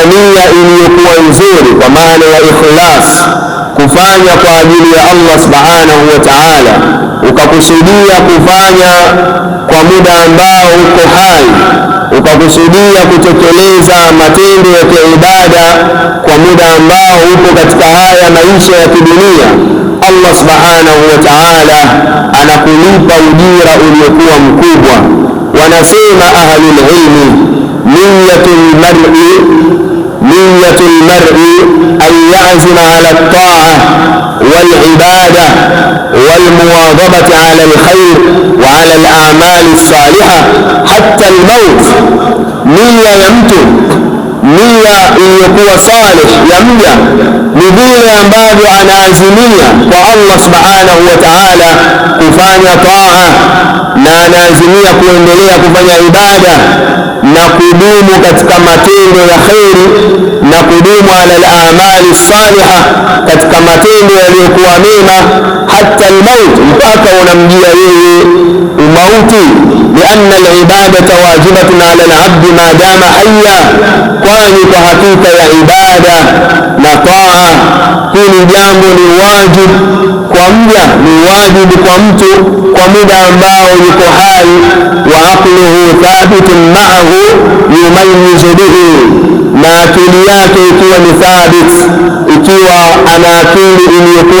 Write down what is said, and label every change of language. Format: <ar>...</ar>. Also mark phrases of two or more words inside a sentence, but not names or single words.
<sw>nia iliyokuwa nzuri, kwa maana ya ikhlas, kufanya kwa ajili ya Allah</sw> <ar>سبحانه وتعالى,</ar> <sw>ukakusudia kufanya kwa muda ambao uko hai, ukakusudia kutekeleza matendo ya kiibada kwa muda ambao upo katika haya maisha ya kidunia, Allah subhanahu wa ta'ala anakulipa ujira uliokuwa mkubwa.</sw> <ar>Wanasema أهل العلم نية المرء أن يعزم على الطاعة والعبادة والمواظبة على الخير وعلى الأعمال الصالحة حتى الموت.</ar> <sw>Nia ya mtu, nia iliyokuwa salih ya mja ni vile ambavyo anaazimia kwa Allah</sw> <ar>سبحانه وتعالى</ar> <sw>kufanya taa, na anaazimia kuendelea kufanya ibada na kudumu katika matendo ya kheri na kudumu</sw> <ar>على الأعمال الصالحة,</ar> <sw>katika matendo yaliyokuwa mema,</sw> <ar>حتى الموت,</ar> <sw>mpaka unamjia yeye umauti.</sw> <ar>لأن العبادة واجبة على العبد ما دام حيا,</ar> <sw>kwani kwa hakika ya ibada na taa hili jambo ni wajibu kwa mja, ni wajibu kwa mtu kwa muda ambao yuko hai.</sw> <ar>وعقله ثابت معه يميز به,</ar> <sw>na akili yake ikiwa ni thabit, ikiwa ana akili iliyokuwa</sw>